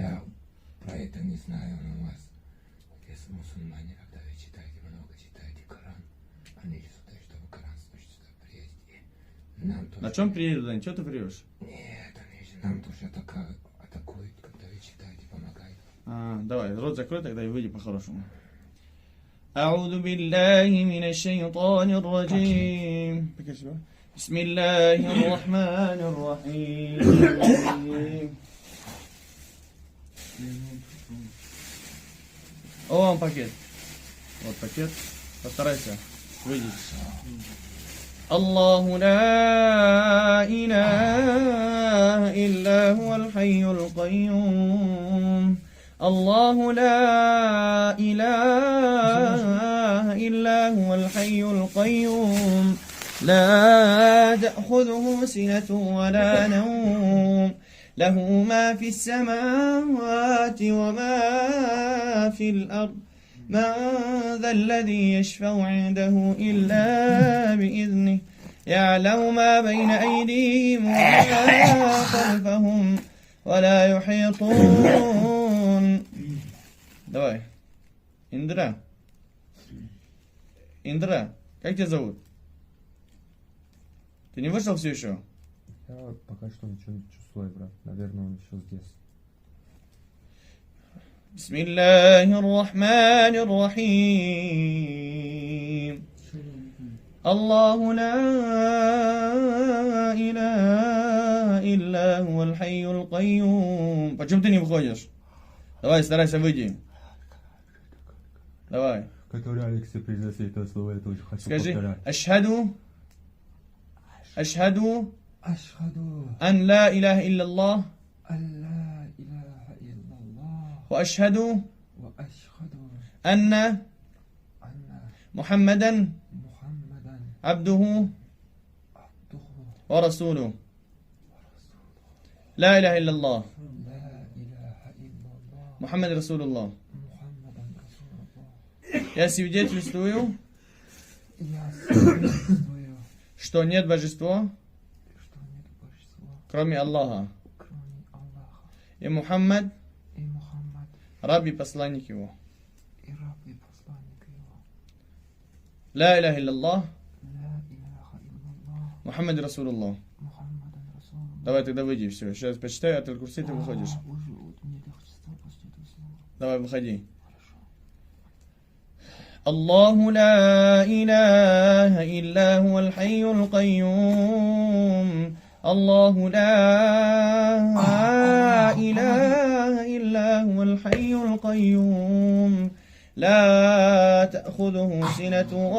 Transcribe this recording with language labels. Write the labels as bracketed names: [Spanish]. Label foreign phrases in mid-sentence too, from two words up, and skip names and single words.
[Russian] Я про это не знаю, но у вас, если мусульмане, когда вы читаете, много читаете Коран, они сюда, чтобы Коран слушать сюда приедете. Нам тоже... На чем приедут они? Чего ты врешь? Нет, они же нам тоже атакуют, когда вы читаете, помогают. Давай, рот закрой тогда и выйди по-хорошему. [Arabic] أعوذ بالله من الشيطان الرجيم. بسم الله الرحمن الرحيم. [Russian] О, вам пакет. Вот пакет. Постарайся. Выйди. [Arabic] الله لا إله إلا هو الحي القيوم الله لا إله إلا هو الحي القيوم لا تأخذه سنة ولا نوم له ما في السماوات وما في الأرض من ذا الذي يشفع عنده إلا بإذنه يعلم ما بين أيديهم وما خلفهم ولا يحيطون. [Russian] Давай. Индра. Индра, как тебя зовут? Ты не вышел все еще? Я пока что ничего не чувствую, брат. Наверное, он еще здесь. [Arabic] بسم الله الرحمن الرحيم الله لا إله إلا هو الحي القيوم. [Russian] Почему ты не выходишь? Давай, старайся, выйди. Давай. Который Алексей произнес это слово, я тоже хочу Скажи, повторять. [Arabic] أشهد Ашхаду أن لا إله إلا الله لا إله إلا الله وأشهد وأشهد أن анна محمدا Мухаммадан عبده абдуху ورسوله لا إله إلا الله لا إله إلا الله محمد رسول الله. محمدا رسول الله. [Russian] Я свидетельствую, Я свидетельствую, что нет божества, что нет божества, кроме Аллаха, кроме Аллаха, и Мухаммад, и Мухаммад, раб и посланник его. и раб и посланник его. [Arabic] لا إله إلا الله لا إله إلا الله محمد رسول الله. محمدا رسول الله. [Russian] Давай тогда выйди, все. Сейчас почитаю Ат-Аль-Курси, ты выходишь. Уже вот мне хочется после этого слова. Давай, выходи. Хорошо. [Arabic] الله لا إله إلا هو الحي القيوم الله لا إله إلا هو الحي القيوم لا تأخذه سنة